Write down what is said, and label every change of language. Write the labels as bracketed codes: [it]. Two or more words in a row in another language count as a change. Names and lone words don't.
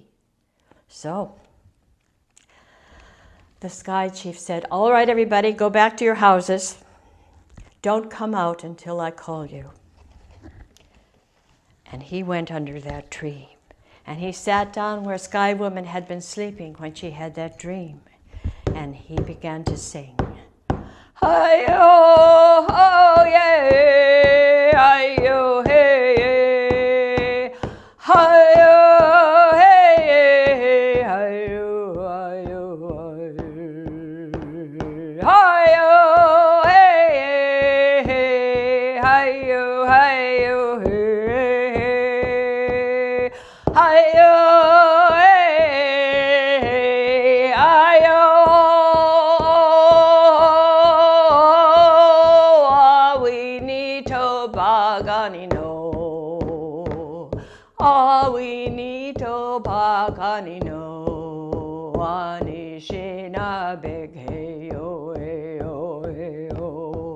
[en] So the Sky Chief said, "All right, everybody, go back to your houses. Don't come out until I call you." And he went under that tree. And he sat down where Skywoman had been sleeping when she had that dream. And he began to sing. Hi-yo, oh, yeah, hi-yo, hey, yeah. Hi-yo, hey, hi-yo, hi-yo, hi-yo, hey, hi-yo, hi-yo, hey, hi-yo, hey, hi-yo. Ah, we need to baganino, anishina big hey oh hey oh hey oh.